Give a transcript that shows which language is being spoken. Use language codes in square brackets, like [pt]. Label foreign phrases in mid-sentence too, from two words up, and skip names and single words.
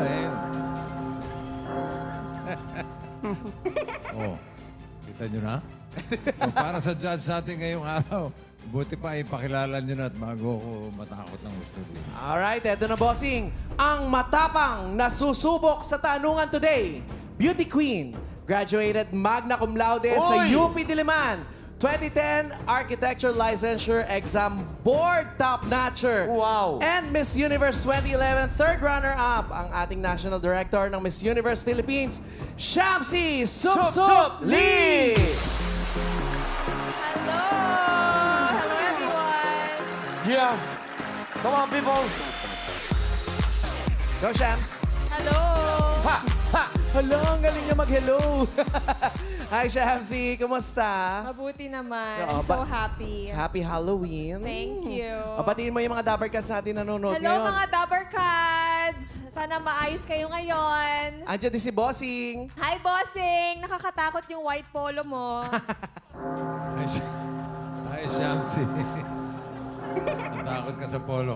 [tl] Okay. Kita nyo na? So, para sa judge sa atin ngayong araw, buti pa ipakilala nyo na at bago ko matakot ng gusto din. Alright, eto na, bossing. Ang matapang na susubok sa tanungan today. [en] Beauty Queen. Graduated [la] magna cum laude [en] sa UP Diliman. 2010 Architecture Licensure Exam Board Top-Notcher. Wow. And Miss Universe 2011 third runner-up [tl] ang ating [en] National Director ng Miss Universe Philippines, Shamsi Sup Sup Lee! Hello! Hello, everyone! Yeah. Come on, people. Go, Shams! Hello! Ha! Ha! [tl] Hello, ang galing niya mag-hello! [en] Hi, Shamsi! Kumusta? [tl] Mabuti naman. Oo, [en] I'm so happy. Happy Halloween! Thank you. [tl] Papatiin mo yung mga Dabber Cats natin nanonood [en] Hello, [tl] ngayon. mga Dabber Cats! Sana maayos kayo ngayon. Andiyan din si Bossing. Hi, Bossing! Nakakatakot yung white polo mo. Ay, Shamsi. Natakot ka sa polo.